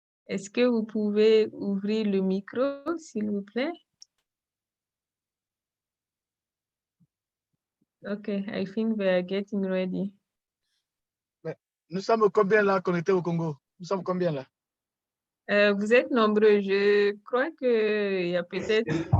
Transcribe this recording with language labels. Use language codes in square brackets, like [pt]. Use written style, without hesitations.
[fr] Est-ce que vous pouvez ouvrir le micro, s'il vous plaît? [en] Okay, I think we are getting ready. [fr] Nous sommes combien là connectés au Congo? Nous sommes combien là? Vous êtes nombreux. Je crois qu'il y a peut-être...